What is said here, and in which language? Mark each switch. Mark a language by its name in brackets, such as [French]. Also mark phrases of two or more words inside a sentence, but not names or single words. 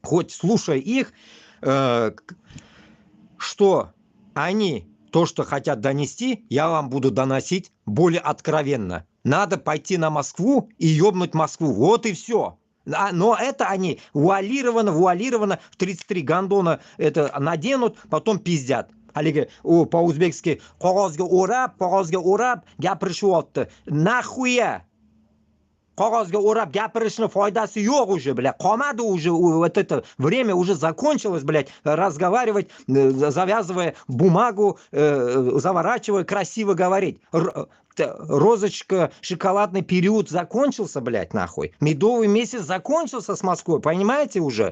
[Russian] хоть слушая их, что они, то, что хотят донести, я вам буду доносить более откровенно. Надо пойти на Москву и ёбнуть Москву. Вот и все. Но это они вуалированно, в 33 гондона это наденут, потом пиздят. [Uzbek] Haligi u по-узбекски qog'ozga o'rab gapirishyapti. Нахуя? Qog'ozga o'rab gapirishni foydasi yo'q [Russian] уже, блядь. Qolmadi уже, вот это время уже закончилось, блядь, разговаривать, завязывая бумагу, заворачивая, красиво говорить. Розочка, шоколадный период закончился, блядь, нахуй. Медовый месяц закончился с Москвой, понимаете уже?